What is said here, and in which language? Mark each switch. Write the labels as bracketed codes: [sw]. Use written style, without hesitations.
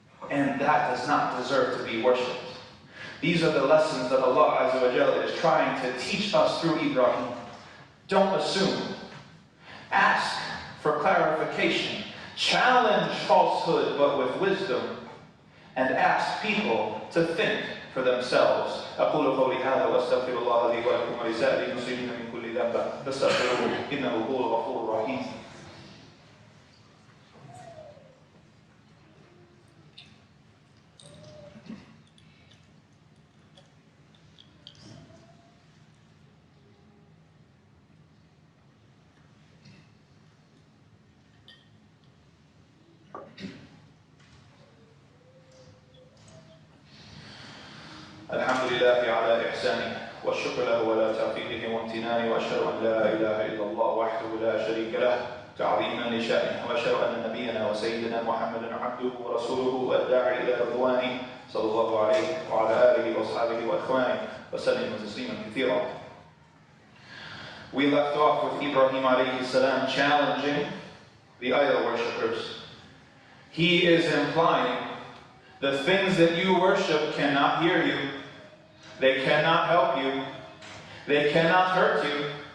[en] And that does not deserve to be worshipped. These are the lessons that Allah Azza wa Jalla is trying to teach us through Ibrahim. Don't assume. Ask for clarification. Challenge falsehood, but with wisdom. And ask people to think for themselves. [ar] أقول قولي هذا وأستغفر الله لي ولكم ولسائر المسلمين من كل ذنب فاستغفروه إنه هو الغفور الرحيم. الحمد لله على إحسانه والشكر له على توفيقه وامتنانه وأشهد أن لا إله إلا الله وحده لا شريك له تعظيما لشأنه وأشهد أن نبينا وسيدنا محمدا عبده ورسوله الداعي إلى رضوانه صلى الله عليه وعلى آله وأصحابه وإخوانه وسلم تسليما كثيرا. [en] We left off with Ibrahim alayhi salam challenging the idol worshippers. He is implying the things that you worship cannot hear you. They cannot help you. They cannot hurt you.